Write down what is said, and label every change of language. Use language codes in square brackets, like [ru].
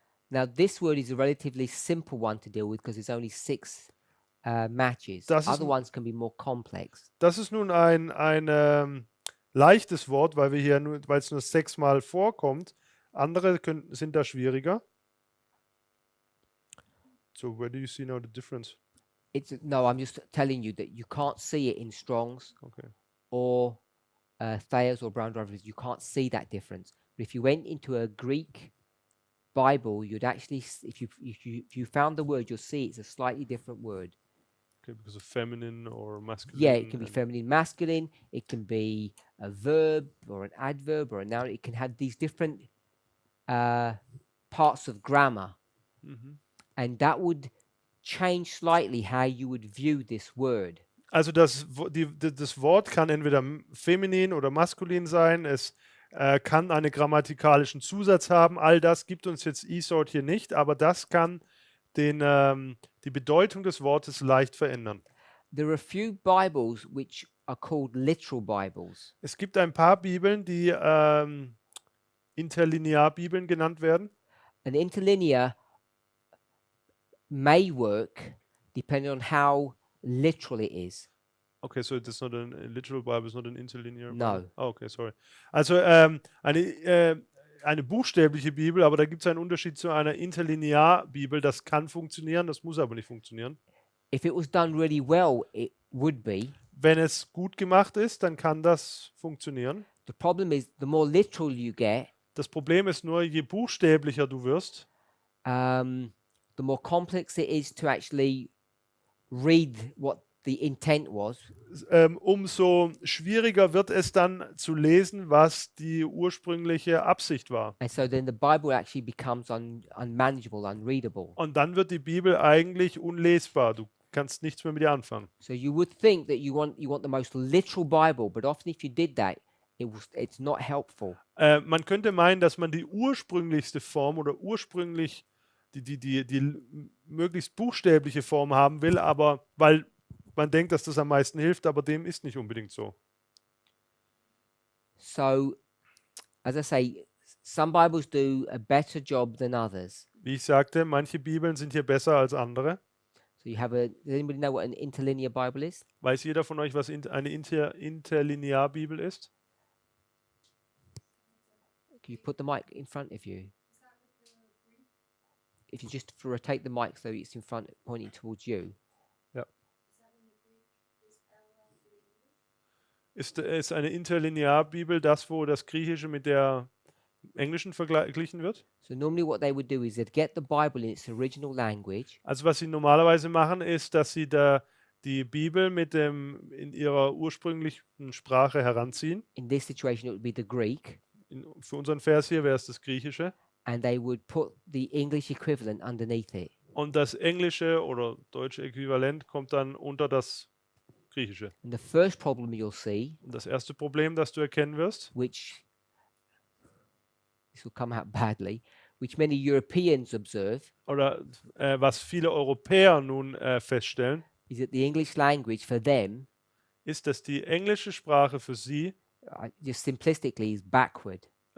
[en] Now, this word is a relatively simple one to deal with because it's only 6 matches. [de] Das ist [en] Other ones can be more complex. [de] Das ist nun ein leichtes Wort, weil es nur 6 Mal vorkommt. Andere sind da schwieriger. [en] So where do you see now the difference? No, I'm just telling you that you can't see it in Strong's Okay. or Thayer's or Brown Drivers. You can't see that difference. But if you went into a Greek Bible, you'd actually, if you found the word, you'll see it's a slightly different word. Okay, because of feminine or masculine. Yeah, it can be and- feminine, masculine. It can be a verb or an adverb or a noun. It can have these different parts of grammar, Mhm. and that would change slightly how you would view this word. [de] Also das Wort kann entweder feminin oder maskulin sein. Es kann einen grammatikalischen Zusatz haben. All das gibt uns jetzt eSword hier nicht, aber das kann die Bedeutung des Wortes leicht verändern. [en] There are a few Bibles which are called literal Bibles. [de] Es gibt ein paar Bibeln, die Interlinearbibeln genannt werden. [en] An interlinear may work depending on how literal it is. Okay, so it's not a literal Bible, it's not an interlinear No. Bible. Oh, okay, sorry. [de] Also eine buchstäbliche Bibel, aber da gibt es einen Unterschied zu einer Interlinearbibel. Das kann funktionieren, das muss aber nicht funktionieren. [en] If it was done really well, it would be. [de] Wenn es gut gemacht ist, dann kann das funktionieren. [en] The problem is the more literal you get, [de] Das Problem ist nur, je buchstäblicher du wirst, [en] the more complex it is to actually read what the intent was. [de] umso schwieriger wird es dann zu lesen, was die ursprüngliche Absicht war. [en] And so then the Bible actually becomes unmanageable, unreadable. [de] Und dann wird die Bibel eigentlich unlesbar. Du kannst nichts mehr mit ihr anfangen. [en] So you would think that you want the most literal Bible, but often if you did that, it's not helpful. [de] Man könnte meinen, dass man die ursprünglichste Form oder ursprünglich die möglichst buchstäbliche Form haben will, aber weil man denkt, dass das am meisten hilft, aber dem ist nicht unbedingt so. [en] So, as I say, some Bibles do a better job than others. [de] Wie ich sagte, manche Bibeln sind hier besser als andere. [en] So So you have a. Does anybody know what an interlinear Bible is? [de] Weiß jeder von euch, was eine Interlinearbibel ist? [en] Can you put the mic in front of you? If you just rotate the mic so it's in front, pointing towards you. [de] Ja. Ist eine Interlinearbibel das, wo das Griechische mit der Englischen verglichen wird? [en] So normally what they would do is they'd get the Bible in its original language, [de] Also was sie normalerweise machen, ist, dass sie die Bibel in ihrer ursprünglichen Sprache heranziehen. [en] in this situation it would be the Greek, [de] Für unseren Vers hier wäre es das Griechische. [en] and they would put the English equivalent underneath it. [de] Und das englische oder deutsche Äquivalent kommt dann unter das Griechische. [en] And the first problem you'll see, [de] Und das erste Problem, das du erkennen wirst, [en] which this will come out badly, which many Europeans observe, [de] oder was viele Europäer nun feststellen, [en] is that the English language for them, [de] ist, dass die englische Sprache für sie, [en] just simplistically, is backward.